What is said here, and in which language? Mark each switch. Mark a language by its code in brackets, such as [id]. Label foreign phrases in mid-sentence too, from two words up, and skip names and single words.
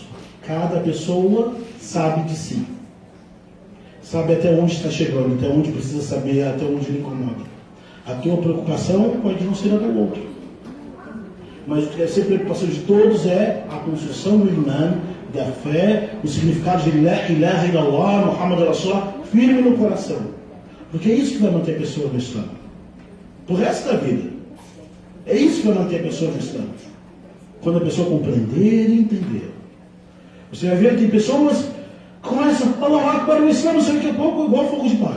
[pt] Cada pessoa sabe de si. Sabe até onde está chegando, até onde precisa saber, até onde ele incomoda. A tua preocupação pode não ser a do outro. Mas o que deve ser preocupação de todos é a construção do imã, da fé, o significado de [ar] لا إله إلا الله، محمد رسول الله, [pt] firme no coração. Porque é isso que vai manter a pessoa no Islã. Pro resto da vida. É isso que vai manter a pessoa no Islã. Quando a pessoa compreender e entender. Você vai ver que tem pessoas começam a falar para o Islã, não sei daqui a pouco, igual fogo de palha.